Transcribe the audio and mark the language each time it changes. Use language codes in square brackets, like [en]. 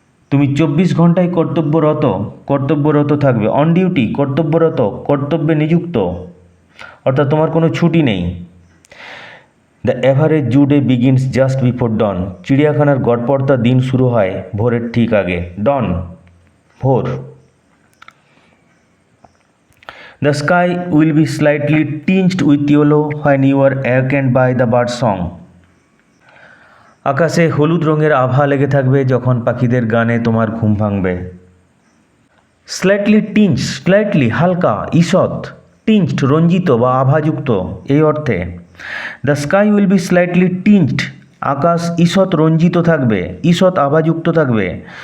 [bn] তুমি 24 ঘন্টায় কর্তব্যরত থাকবে। অন ডিউটি কর্তব্যরত, কর্তব্যে নিযুক্ত, অর্থাৎ তোমার কোনো ছুটি নেই। [en] The average zoo day begins just before dawn. [bn] চিড়িয়াখানার গড়পড়তা দিন শুরু হয় ভোরের ঠিক আগে। ডন, ভোর। [en] The sky will be slightly tinged with yellow when you are awakened by the bird song. [bn] আকাশে হলুদ রঙের আভা লেগে থাকবে যখন পাখিদের গানে তোমার ঘুম ভাঙবে। স্লাইটলি টিঞ্জ, স্লাইটলি হালকা, ঈষৎ, টিঞ্জড রঞ্জিত বা আভাযুক্ত এই অর্থে। [en] the sky will be slightly tinged, [bn] আকাশ ঈষৎ রঞ্জিত থাকবে, ঈষৎ আভাযুক্ত থাকবে।